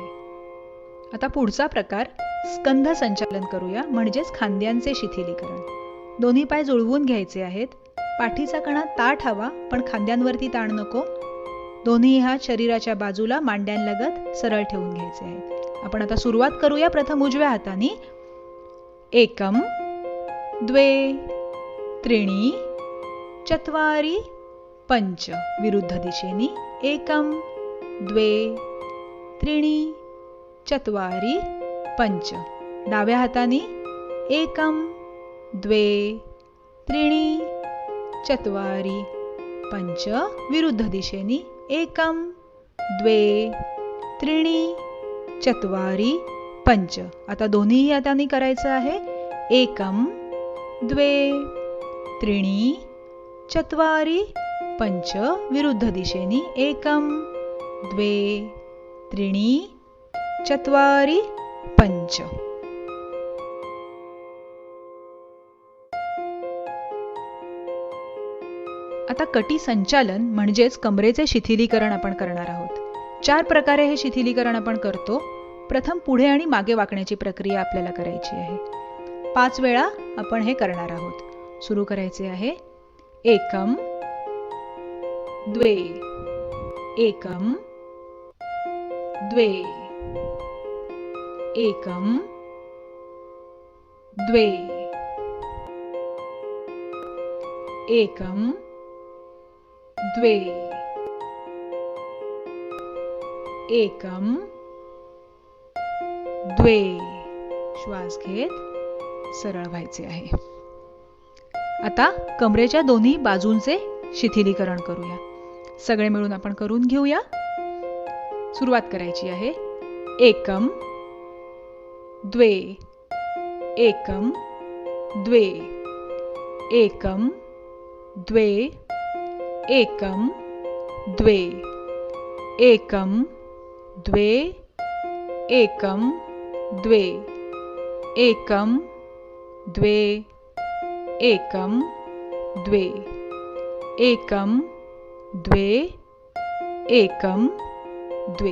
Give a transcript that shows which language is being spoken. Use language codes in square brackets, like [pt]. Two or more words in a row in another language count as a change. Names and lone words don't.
[mr] आता पुढचा प्रकार स्कंध संचालन करूया, म्हणजेच खांद्यांचे शिथिलीकरण. दोन्ही पाय जुळवून घ्यायचे आहेत. पाठीचा कणा ताठ हवा, पण खांद्यांवरती ताण नको. दोन्ही हात शरीराच्या बाजूला मांड्यांलगत सरळ ठेवून घ्यायचे आहेत. आपण आता सुरुवात करूया. प्रथम उजव्या हाताने. [sa] एकम, द्वे, त्रीणि, चत्वारि, पंच. [mr] विरुद्ध दिशेने. [sa] एकम, द्वे, त्रीणि, चत्वारि, पंच. [mr] डाव्या हाताने. [sa] एकम, द्वे, त्रीणि, चत्वारि, पंच. [mr] विरुद्ध दिशेने. [sa] एकम, द्वे त्रीणि चत्वारि पंच. [mr] आता दोन्ही हातांनी करायचं आहे. [sa] एकम द्वे त्रीणि चत्वारि पंच. [mr] विरुद्ध दिशेनी [sa] एकम द्वे त्रीणि चत्वारि पंच. [mr] आता कटी संचालन म्हणजेच कमरेचे शिथिलीकरण आपण करणार आहोत. 4 प्रकारे हे शिथिलीकरण आपण करतो. प्रथम पुढे आणि मागे वाकण्याची प्रक्रिया आपल्याला करायची आहे. 5 वेळा आपण हे करणार आहोत. सुरू करायचे आहे. [sa] एकम द्वे एकम द्वे एकम द्वे एकम द्वे एकम द्वे. [mr] श्वास घेत सरळ व्हायचे आहे. आता कमरेच्या दोन्ही बाजूंचे शिथिलीकरण करूया. सगळे मिळून आपण करून घेऊया. सुरुवात करायची आहे. [sa] एकम द्वे एकम द्वे एकम द्वे एकम द्वे एकम द्वे एकम द्वे एकम द्वे एकम द्वे एकम द्वे एकम द्वे.